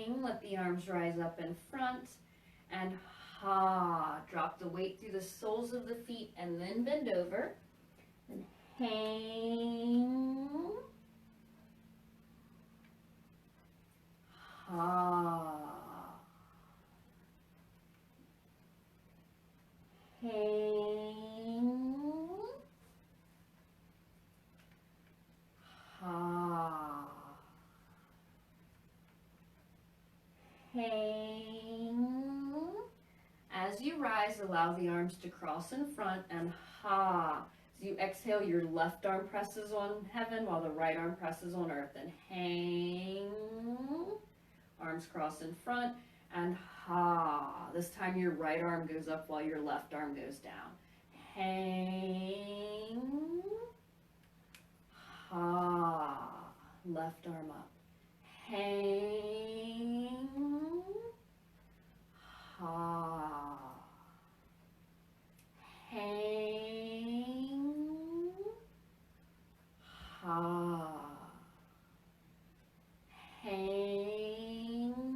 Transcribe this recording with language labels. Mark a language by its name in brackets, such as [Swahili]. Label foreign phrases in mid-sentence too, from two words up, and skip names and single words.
[English] let the arms rise up in front, and ha. Drop the weight through the soles of the feet and then bend over. And hang. Ha. Hang. Ha. Hang. As you rise, allow the arms to cross in front and ha. As you exhale, your left arm presses on heaven while the right arm presses on earth. And hang. Arms cross in front and ha. This time your right arm goes up while your left arm goes down. Hang. Ha. Left arm up. Hang. Ha. Hang. Ha. Hang.